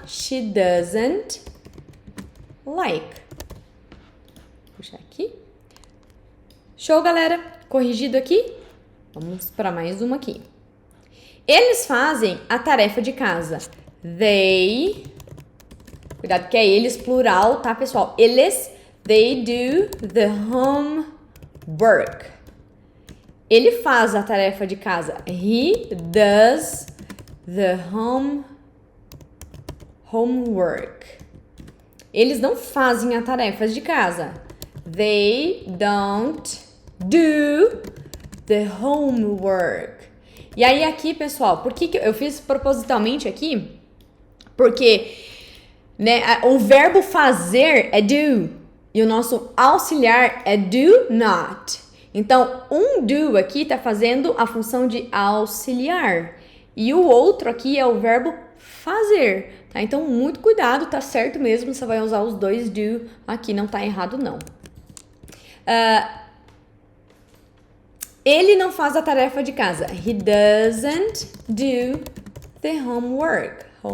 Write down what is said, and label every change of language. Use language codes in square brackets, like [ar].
[en] She doesn't like. [pt] Puxar aqui. Show, galera? Corrigido aqui? Vamos para mais uma aqui. Eles fazem a tarefa de casa. They... Cuidado que é eles, plural, tá, pessoal? [en] Eles, they do the homework. [pt] Ele faz a tarefa de casa. [en] He does the homework. [pt] Eles não fazem a tarefa de casa. [en] They don't do the homework. [pt] E aí aqui, pessoal, por que eu fiz propositalmente aqui? Porque, né, o verbo fazer é do e o nosso auxiliar é do not. Então, um do aqui tá fazendo a função de auxiliar e o outro aqui é o verbo fazer, tá? Então, muito cuidado, tá certo mesmo, você vai usar os dois do aqui, não tá errado não. Ele não faz a tarefa de casa. [en] He doesn't do the homework.